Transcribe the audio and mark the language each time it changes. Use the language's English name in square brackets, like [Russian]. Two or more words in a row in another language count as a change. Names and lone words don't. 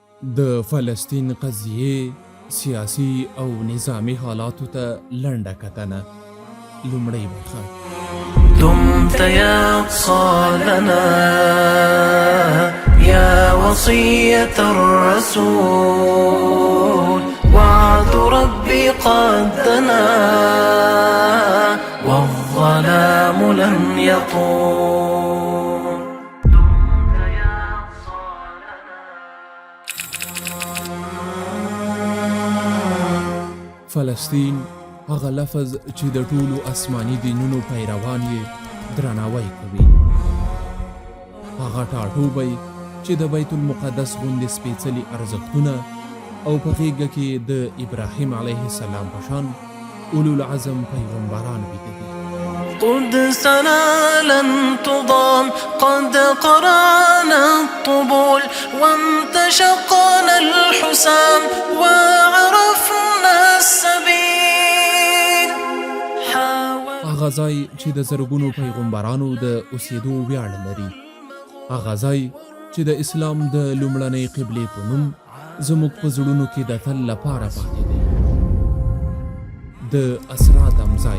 [Pashto] د فلسطین قضیې سیاسي او نظامی حالاتو ته لنډه کتنه. لومړی برخه. [Arabic] دمت يا أقصى لنا يا وصية الرسول وعد ربي قد دنا والظلام لم يطول. دمت يا أقصى لنا. [Pashto] فلسطین هغه لفظ چې د ټولو آسماني دینونو پیروان یې درناوی کوي. هغه ټاټوبی چې د بیت المقدس غوندې سپېڅلي ارزښتونه او په غېږه کې د ابراهیم [Arabic] علیه السلام [Pashto] په شان [Arabic] اولو العزم [Pashto] پیغمبران بیده دي. [Arabic] قدسنا لن تضام قد قرانا الطبول وانتشقنا الحسام وعرفنا السبيل. [Pashto] هغه ځای چې د زرګونو پیغمبرانو د اوسېدو ویاړ لري. هغه ځای چې د اسلام د لومړنۍ قبلې په نوم زموږ په زړونو کې د تل لپاره پاتې دی. د اسرا دم ځای.